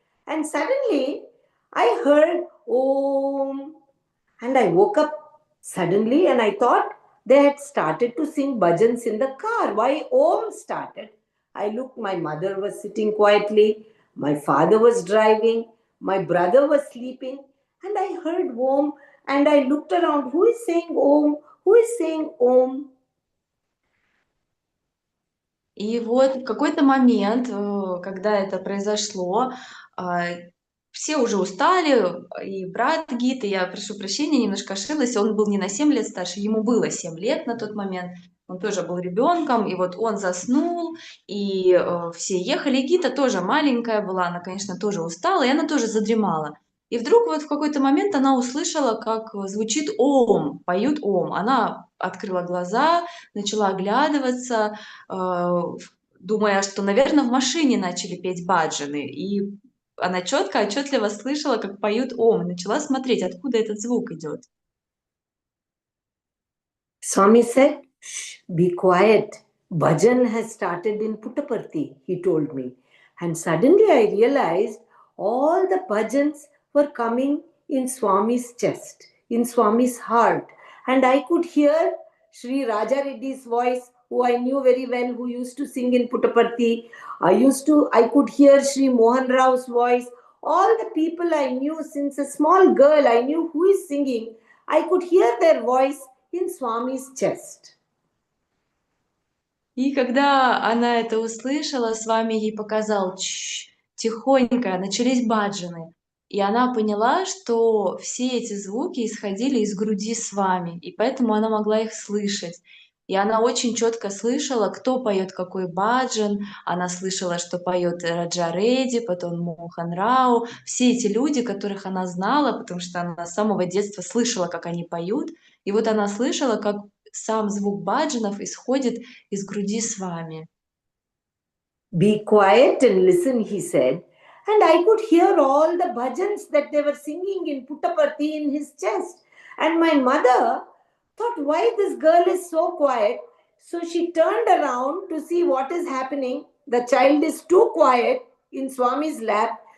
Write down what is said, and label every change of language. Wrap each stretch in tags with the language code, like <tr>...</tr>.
<en>And suddenly, I heard Om, and I woke up suddenly, and I thought they had started to sing bhajans in the car. Why Om started? I looked, my mother was sitting quietly, my father was driving, my brother was sleeping, and I heard Om, and I looked around, who is saying Om? Who is saying Om?</en> <ru>И вот в какой-то момент, когда это произошло, все уже устали, и брат Гиты, я прошу прощения, немножко ошиблась, он был не на 7 лет старше, ему было 7 лет на тот момент, он тоже был ребенком, и вот он заснул, и все ехали, и Гита тоже маленькая была, она, конечно, тоже устала, и она тоже задремала. И вдруг вот в какой-то момент она услышала, как звучит ом, поют ом. Она открыла глаза, начала оглядываться, думая, что, наверное, в машине начали петь баджаны. И она четко, отчетливо слышала, как поют ом, и начала смотреть, откуда этот звук идет.</ru> <en>Swami said, "Shh, be quiet. Bhajan has started in Puttaparthi," he told me. And suddenly I realized all the bhajans were coming in Swami's chest, in Swami's heart. And I could hear Sri Raja Reddy's voice, who I knew very well, who used to sing in Puttaparthi. I could hear Sri Mohan Rao's voice. All the people I knew since a small girl, I knew who is singing. I could hear their voice in Swami's chest.</en> <ru>И когда она это услышала, с вами ей показал тихонько, начались баджаны. И она поняла, что все эти звуки исходили из груди с вами, и поэтому она могла их слышать. И она очень четко слышала, кто поет какой баджан. Она слышала, что поет Раджа Редди, потом Мохан Рау. Все эти люди, которых она знала, потому что она с самого детства слышала, как они поют. И вот она слышала, как сам звук баджанов исходит из груди с вами.</ru> <en>Be quiet and listen, he said. And I could hear all the bhajans that they were singing in Puttaparthi in his chest. And my mother thought, why this girl is so quiet? So she turned around to see what is happening. The child is too quiet in Swami's lap.</en>